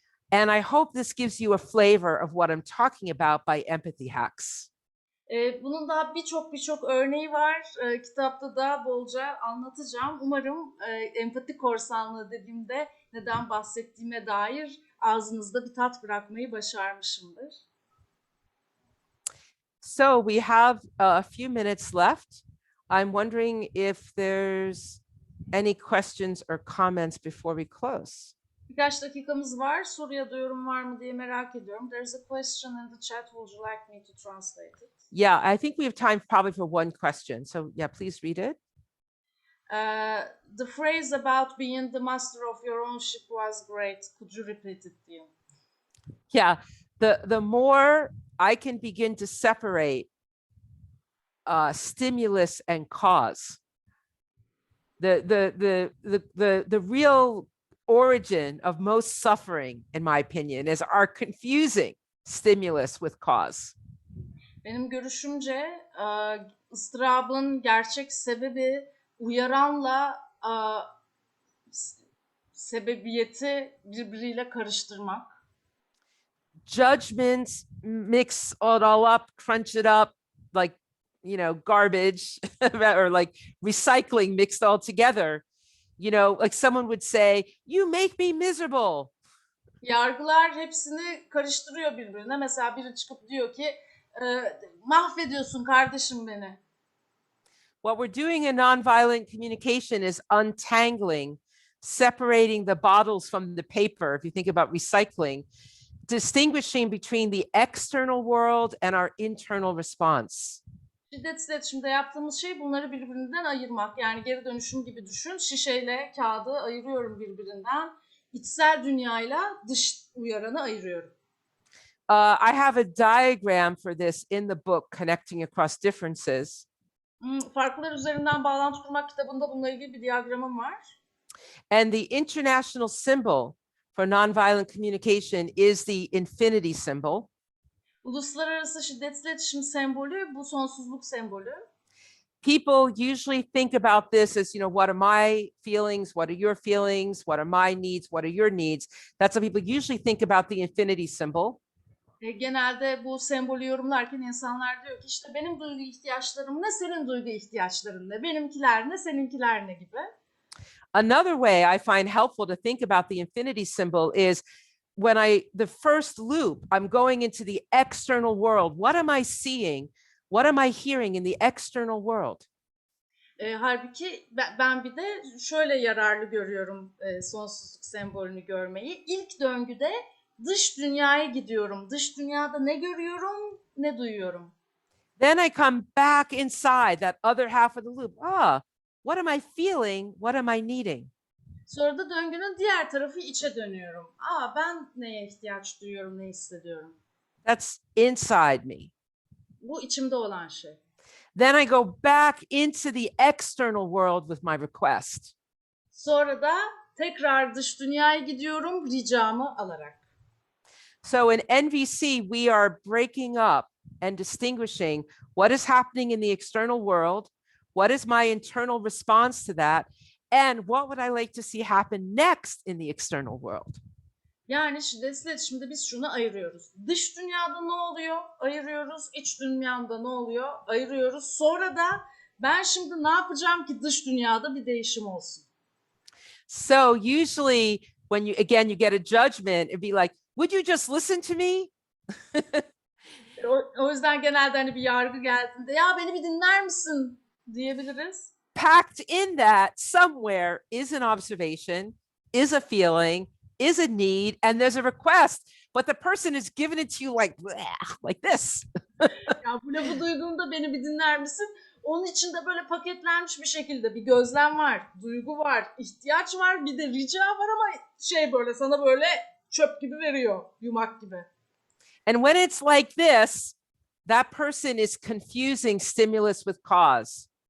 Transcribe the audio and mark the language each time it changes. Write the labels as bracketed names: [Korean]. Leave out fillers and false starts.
[English] And I hope this gives you a flavor of what I'm talking about by empathy hacks. [Turkish] Bunun daha birçok örneği var. Kitapta da bolca anlatacağım. Umarım empati korsanlığı dediğimde neden bahsettiğime dair ağzınızda bir tat bırakmayı başarmışımdır. [English] So we have a few minutes left. I'm wondering if there's any questions or comments before we close. [Turkish] Birkaç dakikamız var. Soru ya da yorum var mı diye merak ediyorum. [English] There's a question in the chat. Would you like me to translate it? Yeah, I think we have time probably for one question. So yeah, please read it. The phrase about being the master of your own ship was great. Could you repeat it, Dian? Yeah, the more I can begin to separate stimulus and cause, the real origin of most suffering, in my opinion, is our confusing stimulus with cause. [Turkish] Benim görüşümce ıstırabın gerçek sebebi uyaranla sebebiyeti birbiriyle karıştırmak. [English] Judgments, mix it all up, crunch it up like, garbage or like recycling mixed all together. Like someone would say, you make me miserable. [Turkish] Yargılar hepsini karıştırıyor birbirine. Mesela biri çıkıp diyor ki mahvediyorsun kardeşim beni. [English] What we're doing in nonviolent communication is untangling, separating the bottles from the paper. If you think about recycling, distinguishing between the external world and our internal response. [Turkish] Şiddet iletişimde yaptığımız şey bunları birbirinden ayırmak. Yani geri dönüşüm gibi düşün. Şişeyle kağıdı ayırıyorum birbirinden. İçsel dünyayla dış uyaranı ayırıyorum. [English] I have a diagram for this in the book, Connecting Across Differences. [Turkish] Farklar üzerinden bağlantı kurmak kitabında bununla ilgili bir diyagramım var. [English] And the international symbol for nonviolent communication is the infinity symbol. [Turkish] Uluslararası şiddet iletişim sembolü bu sonsuzluk sembolü. [English] People usually think about this as, what are my feelings? What are your feelings? What are my needs? What are your needs? That's how people usually think about the infinity symbol. [Turkish] Genelde bu sembolü yorumlarken insanlar diyor ki işte benim duygu ihtiyaçlarım ne, senin duygu ihtiyaçların ne, benimkiler ne, seninkiler ne gibi. [English] Another way I find helpful to think about the infinity symbol is when the first loop, I'm going into the external world. What am I seeing? What am I hearing in the external world? [Turkish] Halbuki ben bir de şöyle yararlı görüyorum sonsuzluk sembolünü görmeyi. İlk döngüde dış dünyaya gidiyorum. Dış dünyada ne görüyorum, ne duyuyorum. [English] Then I come back inside that other half of the loop. What am I feeling? What am I needing? [Turkish] Sonra da döngünün diğer tarafı içe dönüyorum. Ben neye ihtiyaç duyuyorum, ne hissediyorum? [English] That's inside me. [Turkish] Bu içimde olan şey. [English] Then I go back into the external world with my request. [Turkish] Sonra da tekrar dış dünyaya gidiyorum ricamı alarak. [English] So in NVC, we are breaking up and distinguishing what is happening in the external world, what is my internal response to that, and what would I like to see happen next in the external world. [Turkish] Yani şiddet iletişimde biz şunu ayırıyoruz. Dış dünyada ne oluyor? Ayırıyoruz. İç dünyamda ne oluyor? Ayırıyoruz. Sonra da ben şimdi ne yapacağım ki dış dünyada bir değişim olsun? [English] So usually when you get a judgment, it'd be like, would you just listen to me? [Turkish] O yüzden genelde hani bir yargı geldiğinde ya beni bir dinler misin diyebiliriz. [English] Packed in that somewhere is an observation, is a feeling, is a need, and there's a request, but the person is giving it to you like this. [Turkish] Ya bu lafı duyduğumda beni bir dinler misin? Onun içinde böyle paketlenmiş bir şekilde bir gözlem var, duygu var, ihtiyaç var, bir de rica var ama böyle sana böyle çöp gibi veriyor, yumak gibi. [English] And when it's like this, that person is confusing stimulus with cause.